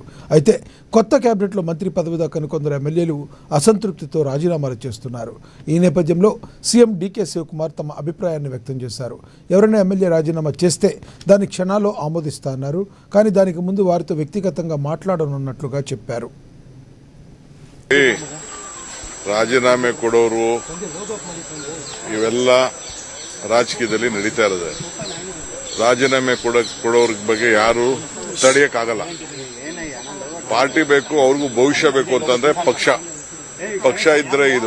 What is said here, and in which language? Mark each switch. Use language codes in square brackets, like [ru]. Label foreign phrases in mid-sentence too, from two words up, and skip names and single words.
[te] అయితే కొత్త కేబినెట్లో మంత్రి పదవి దక్కని కొందరు ఎమ్మెల్యేలు అసంతృప్తితో రాజీనామాలు చేస్తున్నారు. ఈ నేపథ్యంలో సీఎం డీకే శివకుమార్ తమ అభిప్రాయాన్ని వ్యక్తం చేశారు. ఎవరైనా ఎమ్మెల్యే రాజీనామా చేస్తే దాన్ని క్షణాల్లో ఆమోదిస్తారన్నారు. కానీ దానికి ముందు వారితో వ్యక్తిగతంగా మాట్లాడనున్నట్లుగా చెప్పారు. [kn] ರಾಜೀನಾಮೆ ಕೊಡೋರು ಇವೆಲ್ಲ ರಾಜಕೀಯದಲ್ಲಿ ನಡೀತಾ ಇರೋದು. ರಾಜೀನಾಮೆ ಕೊಡೋರ ಬಗ್ಗೆ ಯಾರು ತಡೆಯಕ್ಕಾಗಲ್ಲ. ಪಾರ್ಟಿ ಬೇಕು, ಅವ್ರಿಗೂ ಭವಿಷ್ಯ ಬೇಕು ಅಂತಂದ್ರೆ ಪಕ್ಷ ಇದ್ರೆ ಇದು.